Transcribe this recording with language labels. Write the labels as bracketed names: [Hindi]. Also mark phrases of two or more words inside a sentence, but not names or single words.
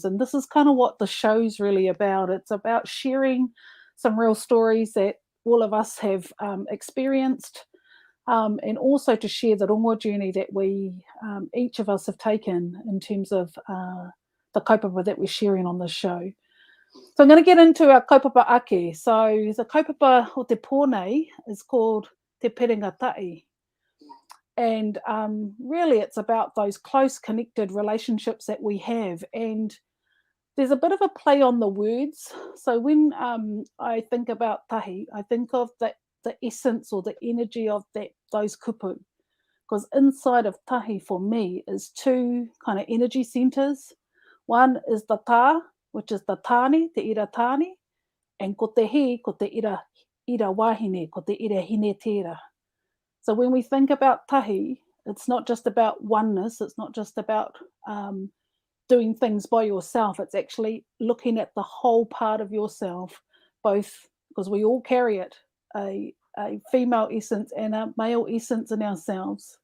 [English] And this is kind of what the show's really about. It's about sharing some real stories that all of us have experienced, and also to share the rongoā journey that we, each of us have taken in terms of the kaupapa that we're sharing on this show. So I'm going to get into our [Māori] kaupapa ake. [English] So the [Māori] kaupapa o te pōnei [English] is called Te PIRINGA ta'i. And really it's about those close connected relationships that we have. And there's a bit of a play on the words. So when I think about tahi, I think of the essence or the energy of those kupu. Because inside of tahi for me is two kind of energy centers. One is the tā, which is the tāne, [Māori] te ira tāne, and ko te hi, ko te ira ira wahine, ko te ira hine tera. [English] So when we think about tahi, it's not just about oneness, it's not just about doing things by yourself, it's actually looking at the whole part of yourself, both because we all carry it, a female essence and a male essence in ourselves.